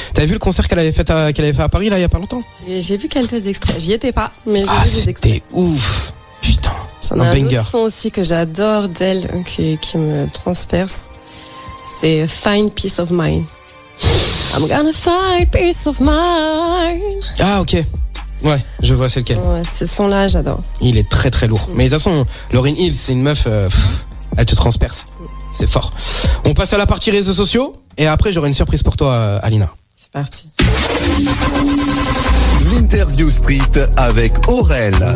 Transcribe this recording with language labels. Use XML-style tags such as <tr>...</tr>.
<fr>T'avais vu le concert qu'elle avait fait à Paris, là, il y a pas longtemps? J'ai vu quelques extraits. J'y étais pas, mais j'ai vu des extraits. C'était ouf. Putain. J'en ai un</fr> <en>banger.</en> <fr>autre son aussi que j'adore d'elle, qui me transperce. C'est Find Peace of Mind.</fr> <en>I'm gonna find peace of mind.</en> <fr>Ah, ok. Ouais, je vois c'est lequel. Ouais, ce son-là, j'adore. Il est très très lourd. Mais de toute façon, Lauryn Hill, c'est une meuf, elle te transperce. C'est fort. On passe à la partie réseaux sociaux et après j'aurai une surprise pour toi, Alina. C'est parti. L'Interview Street avec Aurel.</fr>